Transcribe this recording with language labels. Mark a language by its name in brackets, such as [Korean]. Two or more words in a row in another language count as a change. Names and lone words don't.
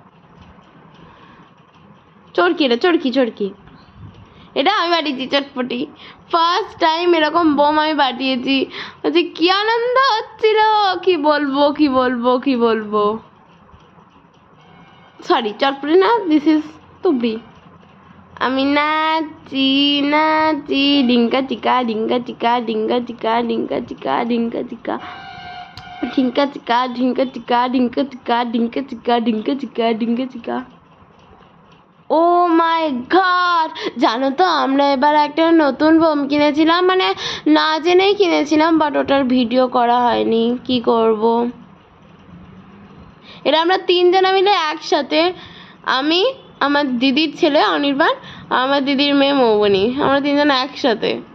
[Bangla] চরকি, এটা চরকি চরকি, এটা আমি বাটিয়েছি চটপটি। [English] first time [Bangla] এরকম বোম আমি বাটিয়েছি, হচ্ছে কি আনন্দ হচ্ছিল, কি বলবো কি বলবো কি বলবো। সরি, চটপটি না, [English] this is তুবড়ি। [Bangla] আমি নাচি নাচি, ডিঙ্কা চিকা ডিঙ্কা চিকা ডিঙ্কা চিকা ডিঙ্কা চিকা ডিঙ্কা চিকা ডিঙ্কা চিকা ডিঙ্কা চিকা ডিঙ্কা চিকা ডিঙ্কা চিকা ডিঙ্কা চিকা ডিঙ্কা চিকা। [English] oh my god, [Bangla] জানো তো আমরা এবার একটা নতুন বোম কিনেছিলাম, মানে না জেনেই কিনেছিলাম, বাট ওটার ভিডিও করা হয়নি। কি করব। এটা আমরা 3 জনা মিলে একসাথে, আমি, আমার দিদির ছেলে অনির্বাণ, আমার দিদির মেয়ে মৌবনি, আমরা 3 জন একসাথে।